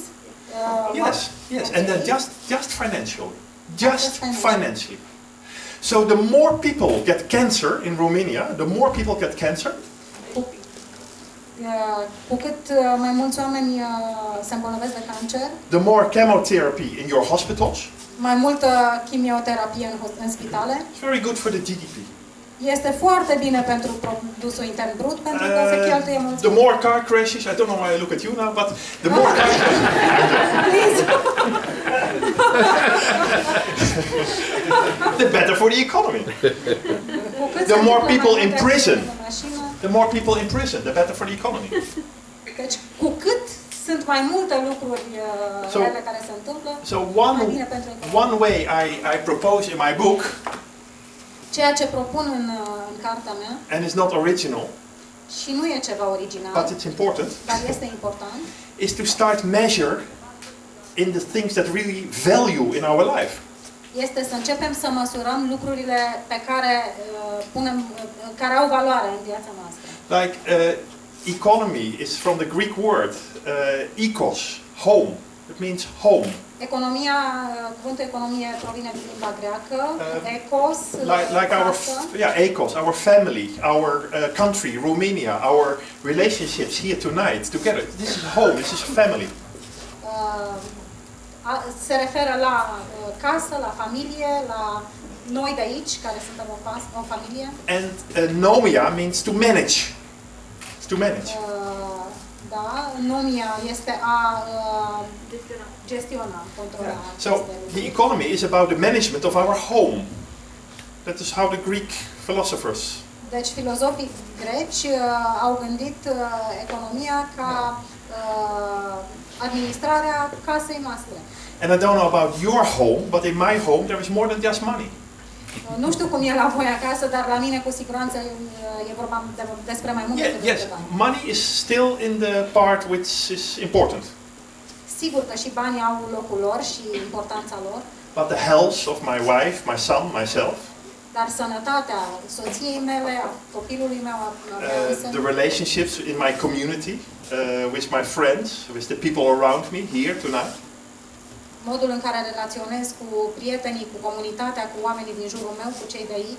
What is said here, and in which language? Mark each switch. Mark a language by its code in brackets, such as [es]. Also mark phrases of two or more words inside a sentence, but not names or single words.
[en] Yes, and then just financially. So the more people get cancer in Romania, the more people get cancer. [ro] Cu cât mai mulți oameni se îmbolnăvesc de cancer, [en] the more chemotherapy in your hospitals. [ro] Mai multă chimioterapie în spitale. [en] It's very good for the GDP. [ro] Este foarte bine pentru produsul intern brut, pentru că se cheltuie mult. [en] The more car crashes, I don't know why I look at you now, but the more car crashes, the better for the economy. The more people in prison, the better for the economy. [ro] Deci, cu cât sunt mai multe lucruri rele care se întâmplă, mai bine pentru economie. [en] One way I propose in my book, [ro] ceea ce propun în cartea mea, [en] and it's not original, [ro] și nu e ceva original, [en] but it's important, [ro] dar este important, [en] is to start measure in the things that really value in our life. [ro] Este să începem să măsurăm lucrurile pe care care au valoare în viața noastră. [en] Like economy is from the Greek word ekos, home. It means home. [ro] Economia, cuvântul economie provine din limba greacă, ecos, [en] like ecos, our family, our country, Romania, our relationships here tonight together. This is home, this is family. [ro] Se referă la casă, la familie, la noi de aici, care suntem o familie. [en] And nomia means to manage. To manage. [ro] Da, nomia este a gestiona, controla. [en] So the economy is about the management of our home. That is how the Greek philosophers. [ro] Deci filozofii greci au gândit economia ca administrarea casei noastre. [en] And I don't know about your home, but in my home there is more than just money. [ro] Nu știu cum e la voi acasă, dar la mine cu siguranță e vorba despre mai mult decât [en] yes, money is still in the part which is important. [ro] Sigur că și banii au locul lor și importanța lor. [en] But the health of my wife, my son, myself. [ro] Dar sănătatea soției mele, a copilului meu, [en] the relationships in my community, with my friends, with the people around me here tonight. [ro] Modul în care relaționez cu prietenii, cu comunitatea, cu oamenii din jurul meu, cu cei de aici.